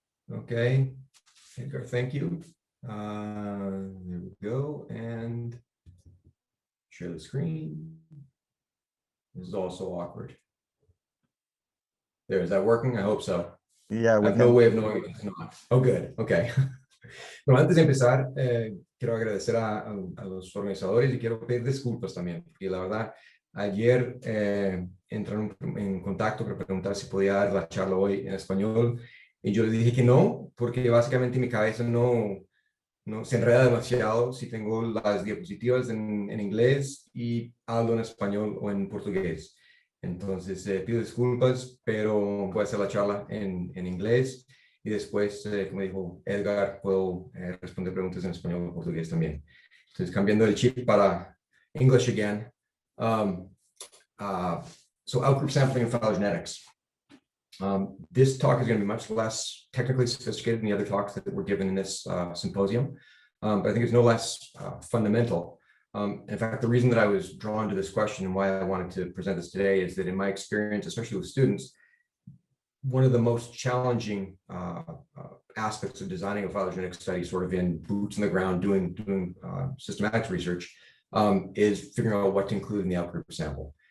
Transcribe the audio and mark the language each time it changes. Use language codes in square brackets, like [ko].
[en] Okay, Edgar, thank you. There we go, and share the screen. This is also awkward. There, is that working? I hope so. Yeah, I have no way of knowing if it's not. Oh, good, okay. [es] Bueno, antes de empezar, quiero agradecer a los organizadores y quiero pedir disculpas también, porque la verdad, ayer entraron en contacto para preguntar si podía dar la charla hoy en español, y yo les dije que no, porque básicamente mi cabeza no se enreda demasiado si tengo las diapositivas en inglés y hablo en español o en portugués. Entonces, pido disculpas, pero voy a hacer la charla en inglés y después, como dijo Edgar, puedo responder preguntas en español o portugués también. Entonces, cambiando el chip para [en] English again. So, outgroup sampling and phylogenetics. This talk is going to be much less technically sophisticated than the other talks that were given in this symposium, but I think it's no less fundamental. In fact, the reason that I was drawn to this question and why I wanted to present this today is that in my experience, especially with students, one of the most challenging aspects of designing a phylogenetic study, sort of in boots on the ground, doing systematics research, is figuring out what to include in the outgroup sample.